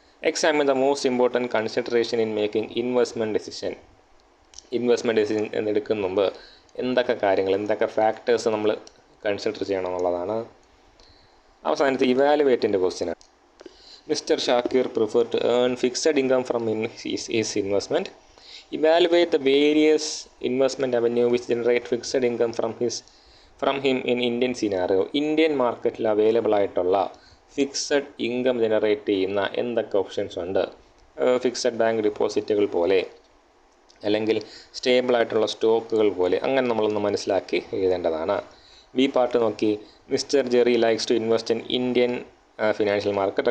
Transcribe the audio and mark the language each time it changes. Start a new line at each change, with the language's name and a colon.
English: Examine the most important consideration in making investment decision.
Malayalam: Investment decision എന്നെടുക്കുന്ന മുമ്പ് എന്തൊക്കെ കാര്യങ്ങൾ, എന്തൊക്കെ ഫാക്ടേഴ്സ് നമ്മൾ കൺസിഡർ ചെയ്യണം എന്നുള്ളതാണ്. അവസാനത്തെ ഇവാലുവേറ്റിൻ്റെ ക്വസ്റ്റ്യനാണ്.
English: Mr Shakir prefer to earn fixed income from his investment. Evaluate the various investment avenue which generate fixed income from him in Indian scenario.
Malayalam: Indian മാർക്കറ്റിൽ അവൈലബിൾ ആയിട്ടുള്ള ഫിക്സഡ് ഇൻകം ജനറേറ്റ് ചെയ്യുന്ന എന്തൊക്കെ ഓപ്ഷൻസ് ഉണ്ട്. ഫിക്സഡ് ബാങ്ക് ഡിപ്പോസിറ്റുകൾ പോലെ, അല്ലെങ്കിൽ stable ആയിട്ടുള്ള സ്റ്റോക്കുകൾ പോലെ, അങ്ങനെ നമ്മളൊന്ന് മനസ്സിലാക്കി എഴുതേണ്ടതാണ്. ബി പാർട്ട് നോക്കി.
English: Mr Jerry likes to invest in Indian financial market.